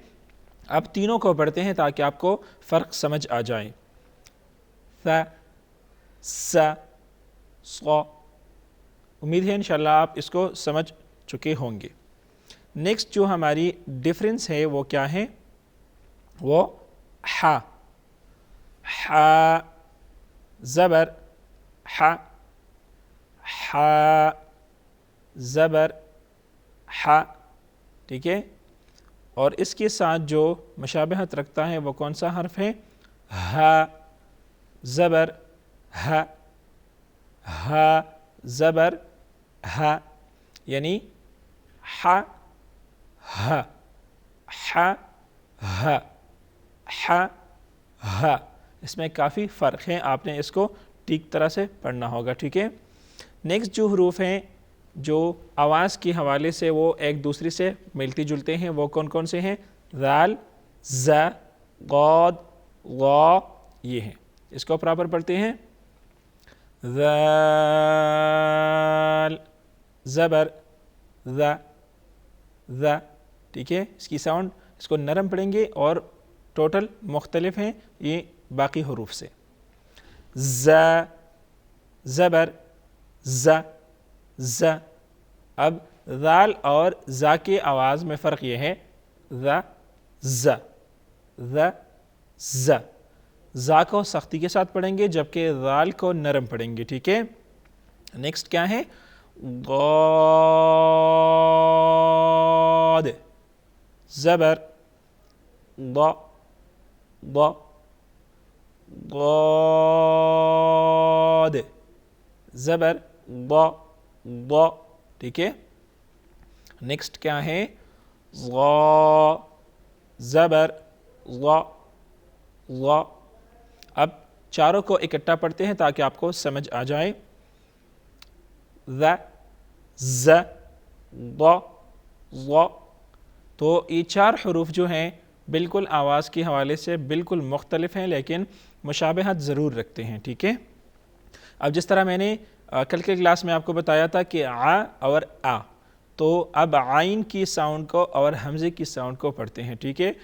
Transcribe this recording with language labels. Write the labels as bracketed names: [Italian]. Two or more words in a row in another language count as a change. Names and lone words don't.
[Urdu] اب تینوں کو پڑھتے ہیں تاکہ آپ کو فرق سمجھ آ جائے۔ ثا سا صا، امید ہے انشاءاللہ آپ اس کو سمجھ چکے ہوں گے۔ نیکسٹ جو ہماری ڈفرینس ہے وہ کیا ہے؟ وہ ہا، ہا زبر ہا، ہا زبر ہا، ٹھیک ہے؟ اور اس کے ساتھ جو مشابہت رکھتا ہے وہ کون سا حرف ہے؟ ہا زبر ہا، ہا زبر ہا، یعنی ہا ہا، ہا ہا، ہا ہا، اس میں کافی فرق ہے، آپ نے اس کو ٹھیک طرح سے پڑھنا ہوگا، ٹھیک ہے؟ نیکسٹ جو حروف ہیں جو آواز کے حوالے سے وہ ایک دوسرے سے ملتے جلتے ہیں وہ کون کون سے ہیں؟ ذال، ز، غاد، غا، یہ ہیں، اس کو پراپر پڑھتے ہیں۔ ذال زبر ذ، ذ، ٹھیک ہے؟ اس کی ساؤنڈ اس کو نرم پڑھیں گے اور ٹوٹل مختلف ہیں یہ باقی حروف سے۔ ز زبر ز، ز، اب ذال اور ذا کے آواز میں فرق یہ ہے، ذ، ز، ذ، ز، ذا کو سختی کے ساتھ پڑھیں گے جبکہ ذال کو نرم پڑھیں گے، ٹھیک ہے؟ نیکسٹ کیا ہے؟ ضاد زبر ض، ض، ضاد زبر ض، ض، ٹھیک ہے؟ نیکسٹ کیا ہے؟ ضا زبر ض، ض، اب چاروں کو اکٹھا پڑھتے ہیں تاکہ آپ کو سمجھ آ جائے۔ ذ، ز، ض، ض، تو یہ چار حروف جو ہیں بالکل آواز کے حوالے سے بالکل مختلف ہیں لیکن مشابہت ضرور رکھتے ہیں، ٹھیک ہے؟ اب جس طرح میں نے کل کے کلاس میں آپ کو بتایا تھا کہ آ اور آ، تو اب عین کی ساؤنڈ کو اور حمزے کی ساؤنڈ کو پڑھتے ہیں، ٹھیک ہے؟